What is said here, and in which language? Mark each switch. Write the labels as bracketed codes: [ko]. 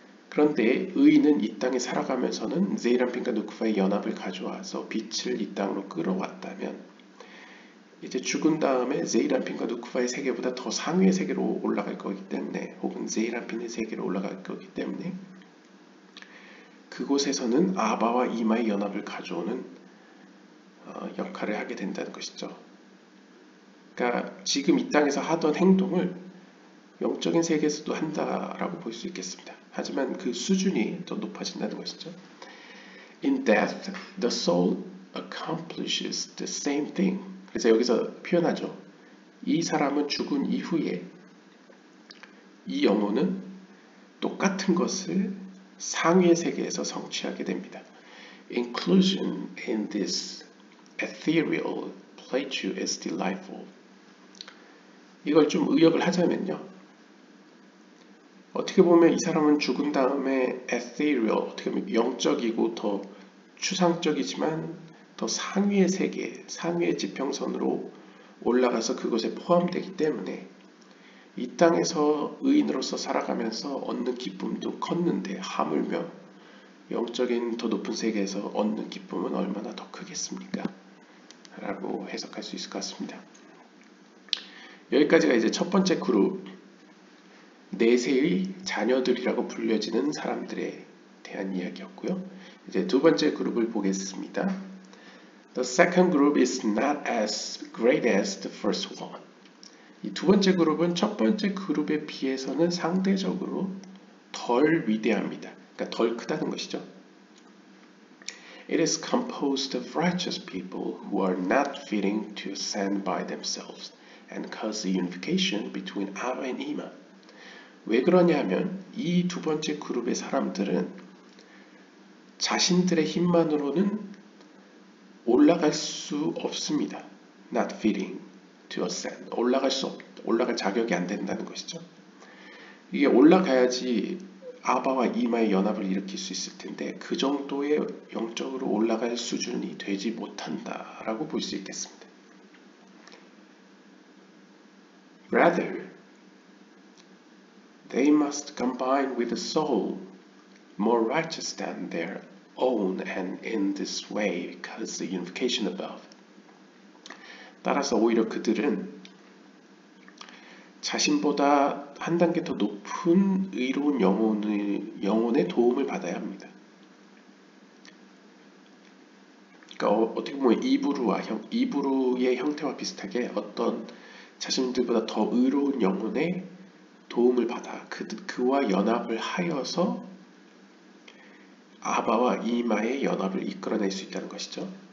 [ko] 그런데 의인은 이 땅에 살아가면서는 제이람핀과 누크바의 연합을 가져와서 빛을 이 땅으로 끌어왔다면 이제 죽은 다음에 제이람핀과 누크바의 세계보다 더 상위의 세계로 올라갈 거기 때문에 혹은 제이람핀의 세계로 올라갈 거기 때문에 그곳에서는 아바와 이마의 연합을 가져오는 역할을 하게 된다는 것이죠. 그러니까 지금 이 땅에서 하던 행동을 영적인 세계에서도 한다라고 볼 수 있겠습니다. 하지만 그 수준이 더 높아진다는 것이죠. [en] In death, the soul accomplishes the same thing. [ko] 그래서 여기서 표현하죠. 이 사람은 죽은 이후에 이 영혼은 똑같은 것을 상위의 세계에서 성취하게 됩니다. [en] Inclusion in this ethereal plateau is delightful. [ko] 이걸 좀 의역을 하자면요. 어떻게 보면 이 사람은 죽은 다음에 ethereal, 어떻게 보면 영적이고 더 추상적이지만 더 상위의 세계, 상위의 지평선으로 올라가서 그것에 포함되기 때문에 이 땅에서 의인으로서 살아가면서 얻는 기쁨도 컸는데 하물며 영적인 더 높은 세계에서 얻는 기쁨은 얼마나 더 크겠습니까? 라고 해석할 수 있을 것 같습니다. 여기까지가 이제 첫 번째 그룹, 내세의 자녀들이라고 불려지는 사람들에 대한 이야기였고요. 이제 두 번째 그룹을 보겠습니다. [en] The second group is not as great as the first one. [ko] 이 두 번째 그룹은 첫 번째 그룹에 비해서는 상대적으로 덜 위대합니다. 그러니까 덜 크다는 것이죠. [en] It is composed of righteous people who are not fitting to ascend by themselves and cause the unification between Abba and Ima. [ko] 왜 그러냐면 이 두 번째 그룹의 사람들은 자신들의 힘만으로는 올라갈 수 없습니다. [en] Not fitting to ascend. [ko] 올라갈 자격이 안 된다는 것이죠. 이게 올라가야지 아바와 이마의 연합을 일으킬 수 있을 텐데 그 정도의 영적으로 올라갈 수준이 되지 못한다라고 볼 수 있겠습니다. [en] Rather, they must combine with a soul more righteous than their own, and in this way cause the unification above. [ko] 따라서 오히려 그들은 자신보다 한 단계 더 높은 의로운 영혼의 도움을 받아야 합니다. 그러니까 어떻게 보면 이브루의 형태와 비슷하게 어떤 자신들보다 더 의로운 영혼의 도움을 받아 그와 연합을 하여서 아바와 이마의 연합을 이끌어낼 수 있다는 것이죠.